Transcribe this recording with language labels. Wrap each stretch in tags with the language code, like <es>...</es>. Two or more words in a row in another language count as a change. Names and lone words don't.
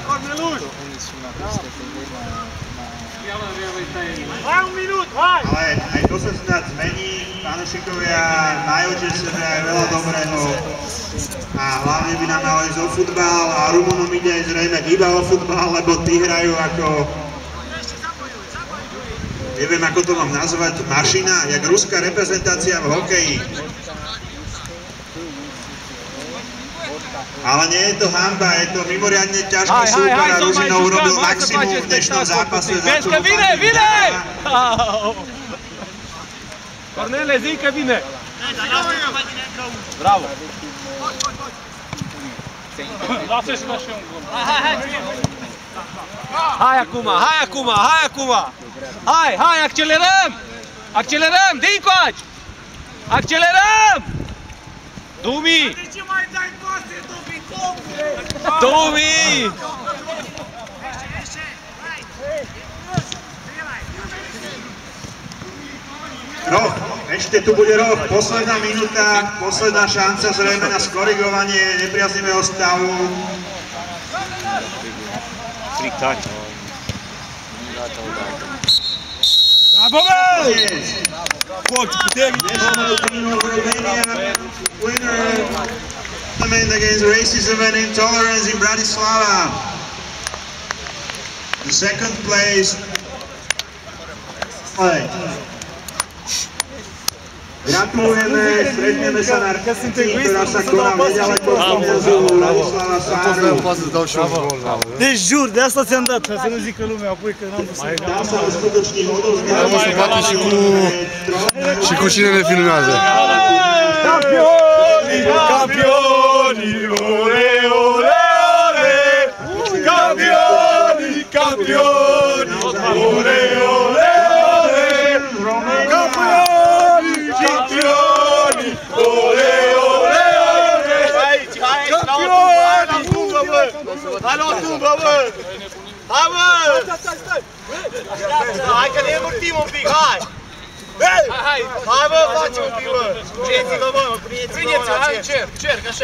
<sk>Ale aj to sa snad zmení, fanúšikovia majú tiež sebe aj veľa dobrého a hlavne by nám mali ísť o futbal a Rumunom ide aj zrejme iba o futbal, lebo tí hrajú ako, neviem ako to mám nazvať, mašina, jak ruská reprezentácia v hokeji. Ale nie je to hanba, je to mimoriadne ťažký súper a Ružinov urobil maximum v dnešnom zápase za tú</sk> <ro>Cornele, zi că vine! Bravo! Lasă-și ca și un gol! Hai acum! Hai, accelerăm! Accelerăm! De încoace! Accelerăm! Dumi! De ce mai dai pase, Dumi?</ro> <sk>Roh, ešte tu bude roh, posledná minúta, posledná šanca zrejme na skorigovanie nepriaznivého stavu.</sk> <ro>Bravo!</ro> <en>National team of Romania winner tournament against racism and intolerance in Bratislava. The second place.</en> <sk>Gratulujeme, stretneme sa na recepcii, ktorá sa koná nedaleko od Kniazu Ladislava Sáru.</sk> <ro>Deci jur, de asta ți-am dat, ca să nu zică lumea apoi că n-am văzut.</ro> <sk>Tam sa uskutoční odovzdávanie</sk> <ro>Și cu cine ne filmează? Campioni, campioni, ole, ole, ole! Campioni, campioni, ole, ole, ole! Campioni, campioni, ole, ole, ole! Campioni! Hai la tubă, bă! Hai, bă! Hai că ne învârtim un pic, hai! Hai, bă, facem un pic, bă! Prineți-vă, bă, prineți-vă, hai, cerc, așa!</ro>